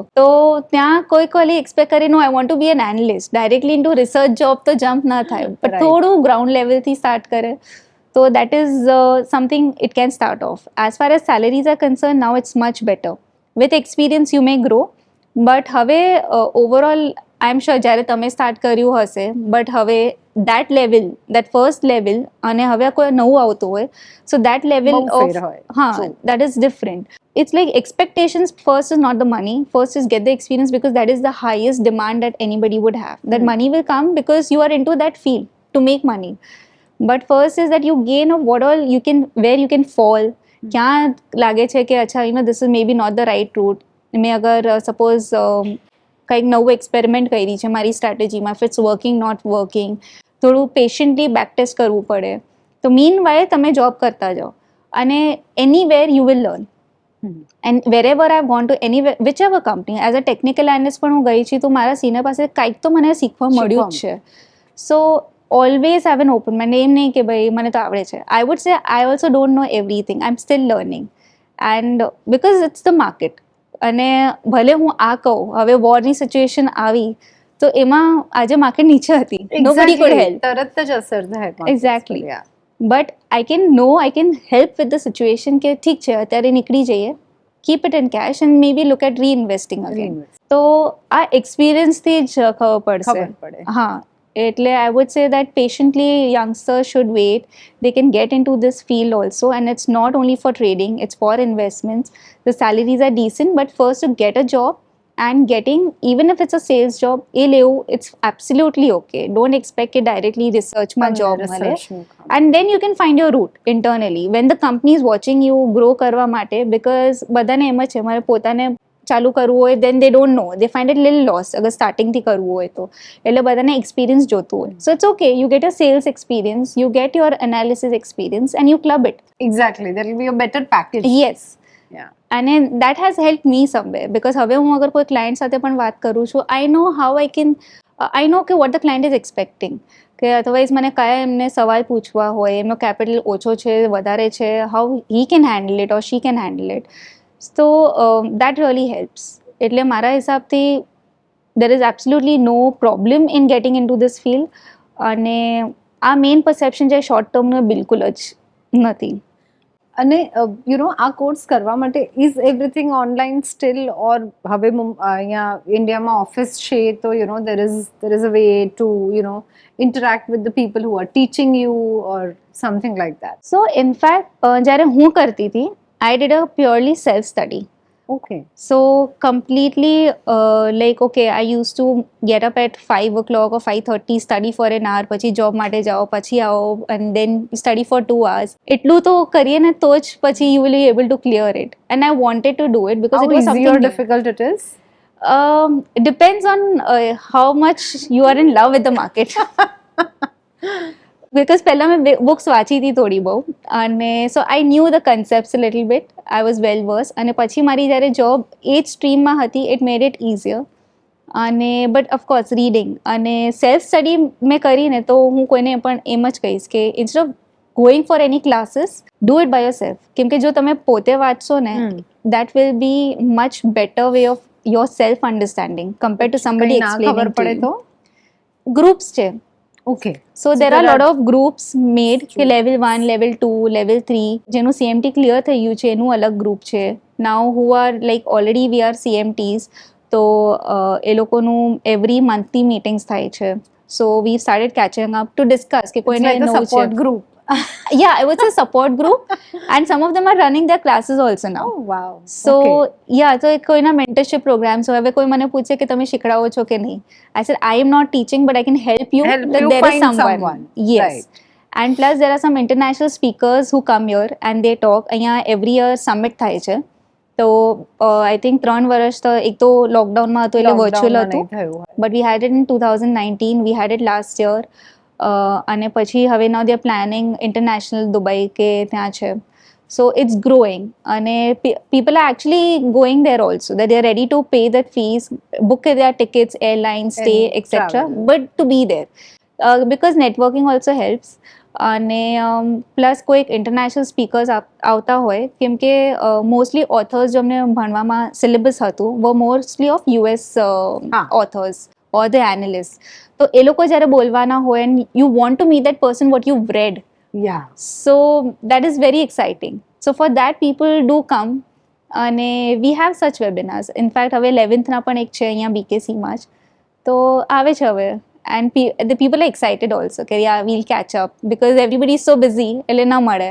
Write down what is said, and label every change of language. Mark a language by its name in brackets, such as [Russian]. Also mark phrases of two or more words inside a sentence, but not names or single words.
[Gujarati] તો ત્યાં કોઈ કોલી એક્સપેક્ટ કરે [English] no I want to be an analyst directly into research job [Gujarati] તો જમ્પ ના થાય, બટ થોડું ગ્રાઉન્ડ લેવલથી સ્ટાર્ટ કરે તો [English] that is something it can start off. as far as salaries are concern now it's much better. with experience you may grow, but [Gujarati] હવે [English] overall I am sure [Gujarati] જ્યારે તમે સ્ટાર્ટ કર્યું હશે, બટ હવે [English] that level, that first level [Gujarati] અને હવે કોઈ નવું આવતું હોય, [English] so that level of that is different. It's like expectations first is not the money, first is get the experience because that is the highest demand that anybody would have. That money will come because you are into that field to make money, but first is that you gain of what all you can, where you can fall. [Gujarati] क्या लागे છે કે અચ્છા [English] you know this is maybe not the right route. [Gujarati] મેં અગર suppose કંઈક નવું એક્સપેરિમેન્ટ કરી છે મારી સ્ટ્રેટેજીમાં, [English] if it's working not working, [Gujarati] થોડું પેશન્ટલી [English] back test [Gujarati] કરવું પડે. તો [English] mean why [Gujarati] તમે જોબ કરતા જાઓ અને [English] anywhere you will learn. and wherever I gone to any which ever company, as a technical analyst [Gujarati] પણ હું ગઈ છું તો મારા સિનિયર પાસે કંઈક તો મને શીખવા મળ્યું જ છે. [English] so always have an open mind. [Gujarati] એમ નહીં કે ભાઈ મને તો આવડે છે. [English] I would say I also don't know everything, I am still learning, and because it's the market. [Gujarati] અને ભલે હું આ કહું, હવે વોરની સિચ્યુએશન આવી તો એમાં આજે માર્કેટ નીચે હતી, [English] nobody could help, [Gujarati] તરત જ અસર થાય. [English] exactly, but I can help with the situation [Gujarati] કે ઠીક છે અત્યારે નીકળી જઈએ, [English] keep it in cash and may be look at reinvesting again. [Gujarati] તો આ એક્સપિરિયન્સથી જ ખબર પડશે. હા, એટલે [English] I would say that patiently youngsters should wait. They can get into this field also, and it's not only for trading, it's for investments. The salaries are decent, but first to get a job and getting, even if it's a sales job, it's absolutely okay. Don't expect it directly research my job male. And then you can find your route internally when the company is watching you grow [Gujarati] કરવા માટે, [English] because [Gujarati] બધાને એમ જ છે મારે પોતાને ચાલુ કરવું હોય, [English] then they don't know, they find it little lost [Gujarati] અગર સ્ટાર્ટિંગથી કરવું હોય તો. એટલે બધાને એક્સપિરિયન્સ જોતું હોય. [English] So it's okay, you get a sales experience, you get your analysis experience and you club it. Exactly, that will be a better package. Yes. Yeah. And that has helped me somewhere, because [Gujarati] હવે હું અગર કોઈ ક્લાયન્ટ સાથે પણ વાત કરું છું, [English] I know how I can, I know કે what the client is expecting. [Gujarati] કે અધરવાઇઝ મને કયા એમને સવાલ પૂછવા હોય, એમનો કેપિટલ ઓછો છે વધારે છે, [English] how he can handle it or she can handle it. So that really helps. [Gujarati] એટલે મારા હિસાબથી [English] there is absolutely no problem in getting into this field. [Gujarati] અને આ મેઇન પરસેપ્શન જે શોર્ટ ટર્મનો બિલકુલ જ નથી. [English] અને you know [Gujarati] આ કોર્સ કરવા માટે [English] is everything online still, or [Gujarati] હવે અહીંયા ઇન્ડિયામાં ઓફિસ છે તો [English] you know there is a way to you know interact with the people who are teaching you or something like that? So in fact [Gujarati] જ્યારે હું કરતી હતી [English] I did a purely self-study. ઓકે. So completely like okay, I used to get up at 5 o'clock or 5:30, study for an hour, [Gujarati] પછી job માટે જાઓ, પછી આવો [English] and then study for 2 hours. [Gujarati] એટલું તો કરીએ ને તો જ પછી [English] you will be able to clear it. And I wanted to do it because How it was easy something or new. difficult it is? It depends on how much you are in love with the market. [Gujarati] Because પહેલા મેં બુક્સ વાંચી હતી થોડી બહુ અને [English] so I knew the concepts little bit, I was well vers. [Gujarati] અને પછી મારી જ્યારે જોબ એ જ સ્ટ્રીમમાં હતી, [English] it made it easier. [Gujarati] અને [English] but of course reading [Gujarati] અને સેલ્ફ સ્ટડી મેં કરીને તો હું કોઈને પણ એમ જ કહીશ કે [English] instead of going for any classes, do it by your self. [Gujarati] કેમ કે જો તમે પોતે વાંચશો ને, [English] that will be much better way of your self understanding compare to somebody [Gujarati] ના ખબર પડે [English] એક્સપ્લેનિંગ. [Gujarati] તો ગ્રુપ્સ છે. [English] ઓકે. So there are a lot of groups made કે level 1, level 2, level 3 [Gujarati] જેનું CMT ક્લિયર થઈ ગયું છે એનું અલગ ગ્રુપ છે. [English] Now who are like already we are CMTs, [Gujarati] તો એ લોકોનું [English] every monthly meetings [Gujarati] થાય છે. [English] So we started catching up to discuss [Gujarati] કે કોઈને [English] like a [Gujarati] નવું છે. [English] support group. Yeah, it was a support group and some of them are running their classes also now. Oh wow. So Okay. yeah, [Gujarati] તો એક કોઈના [English] mentorship programs [Gujarati] હોય. હવે કોઈ મને પૂછે કે તમે શીખડાવો છો કે નહીં, [English] I said I am not teaching but I can help you Help that you there is find someone. someone. Yes. Right. And plus there are some international speakers who come here and they talk. [Gujarati] અહીંયા [English] every year summit [Gujarati] થાય છે. તો [English] I think [Gujarati] 3 વર્ષ તો એક તો લોકડાઉનમાં હતું એટલે વર્ચ્યુઅલ Lockdown માં હતું, નહીં થયું હોય. [English] but we had it in 2019, we had it last year. [Gujarati] અને પછી હવે [English] now they are planning international [Gujarati] Dubai કે ત્યાં છે. [English] So it's growing અને people are actually going there also, that they are ready to pay that fees, book their tickets, airlines, stay, And etc. travel. But to be there because networking also helps. [Gujarati] અને પ્લસ કોઈ ઇન્ટરનેશનલ સ્પીકર્સ આવતા હોય, કેમ કે મોસ્ટલી ઓથર્સ જો અમને ભણવામાં સિલેબસ હતું વો [English] mostly of US authors or the analyst. [Gujarati] તો એ લોકો જ્યારે બોલવાના હોય [English] and you want to meet that person what you read, Yeah. so that is very exciting. So for that people do come અને we have such webinars. In fact [Gujarati] હવે 11th ના પણ એક છે અહીંયા BKC માં જ, તો આવે છે હવે. [English] And the people are excited also કે yeah we'll catch up because everybody is so busy [Gujarati] એટલે ના મળે.